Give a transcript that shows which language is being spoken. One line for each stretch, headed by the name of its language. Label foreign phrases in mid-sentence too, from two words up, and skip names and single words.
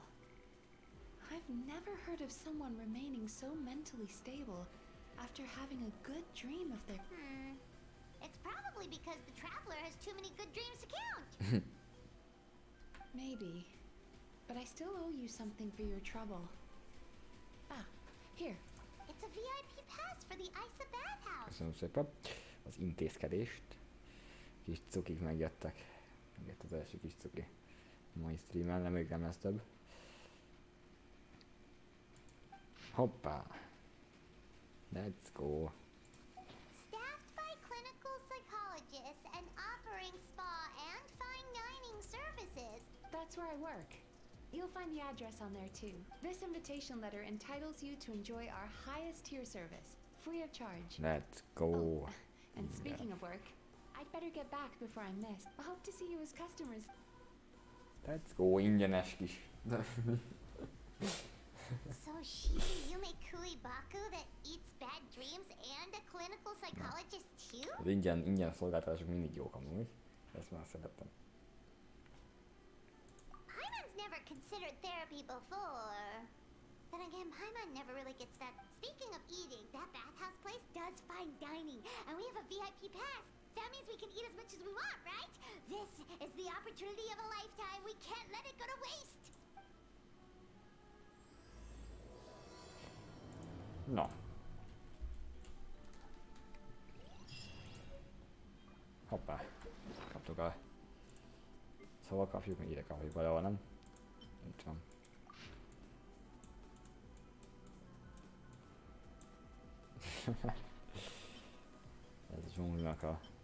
English: I've never heard of someone remaining so mentally stable after having a good dream of their... It's probably because the traveler has too many good dreams to count. Maybe. But I still owe you something for your trouble. Here. It's a VIP pass for the Isa bathhouse.
Hungarian: Köszönöm szépen az intézkedést. Kis cukik megjöttek. Megjött az első kis cuki. A mai streamen, nem még nem lesz több. Hoppá!
English: Let's go! Staffed by clinical psychologists and offering spa and fine dining services. That's where I work. You'll find the address on there too. This invitation letter entitles you to enjoy our highest tier service, free of charge. Let's go! Oh, and speaking of work, I'd better get back before I'm missed. I hope to see you as customers. Let's go,
Hungarian: ingyenes kis.
English: So she's a Yume Kuibaku that eats bad dreams and a clinical psychologist too?
Hungarian: Az ingyen szolgáltatások mindig jók amúgy. Ezt már szerettem.
English: Paimon's never considered therapy before. Then again, Paimon never really gets that. Speaking of eating, that bathhouse place does fine dining, and we have a VIP pass. That means we can eat as much as we want, right? This is the opportunity of a lifetime. We can't let it go to waste.
Hungarian: Na. Hoppá. Kaptuk a... Szóval kapjuk, meg ide kapjuk valahol, nem? Nem tudom. Ez a dzsunglinak a...